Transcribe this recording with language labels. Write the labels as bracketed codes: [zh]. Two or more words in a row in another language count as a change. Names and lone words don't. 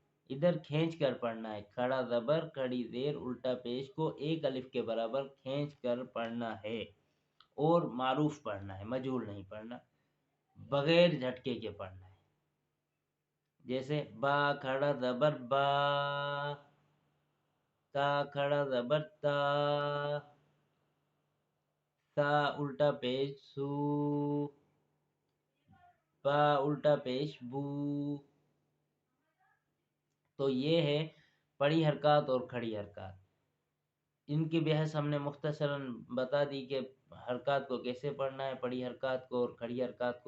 [ur] ادھر کھینچ کر پڑھنا ہے، کھڑا زبر، کھڑی زیر، الٹا پیش کو ایک الف کے برابر کھینچ کر پڑھنا ہے، اور معروف پڑھنا ہے، مجہول نہیں پڑھنا، بغیر جھٹکے کے پڑھنا ہے۔ جیسے با کھڑا زبر با، تا کھڑا زبر تا، تا الٹا پیش سو، با الٹا پیش بو۔ تو یہ ہے پڑی حرکات اور کھڑی حرکات۔ ان کی بحث ہم نے مختصراً بتا دی کہ حرکات کو کیسے پڑھنا ہے، پڑھی حرکات کو اور کھڑی حرکات کو۔